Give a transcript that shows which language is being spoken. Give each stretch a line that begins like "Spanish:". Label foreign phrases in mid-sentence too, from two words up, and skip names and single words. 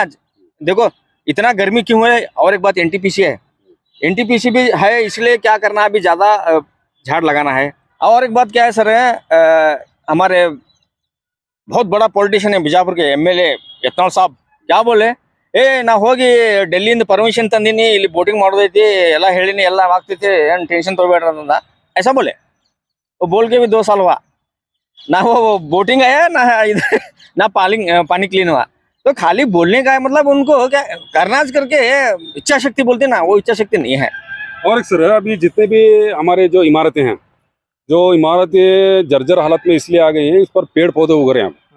Hindi: आज देखो इतना गर्मी क्यों है, और एक बात एनटीपीसी है, एनटीपीसी भी है, इसलिए क्या करना है, अभी ज्यादा झाड़ लगाना है। और एक बात क्या है सर, हमारे बहुत बड़ा पॉलिटिशियन है बीजापुर के एमएलए यत्नाल साहब, क्या बोले,
Kannada: ನಾ ಹೋಗಿ ಡೆಲ್ಲಿಯಿಂದ ಪರ್ಮಿಷನ್ ತಂದೀನಿ, ಇಲ್ಲಿ ಬೋಟಿಂಗ್ ಮಾಡೋದೈತಿ, ಎಲ್ಲ ಹೇಳಿನಿ, ಎಲ್ಲ ಆಗ್ತೈತಿ, ಏನು ಟೆನ್ಷನ್ ತೊಗೊಬೇಡ್ರಿ ಅಂತಂದ,
Hindi: ऐसा बोले। वो बोल के भी 2 साल हुआ ना, वो बोटिंग आया ना पानी क्लीन हुआ। तो खाली बोलने का है, मतलब उनको क्या करना करके इच्छा शक्ति बोलते ना, वो इच्छा शक्ति नहीं है। और सर अभी जितने भी हमारे जो इमारतें हैं, जो इमारतें जर्जर हालत में इसलिए आ गई हैं, इस पर पेड़ पौधे उग रहे हैं।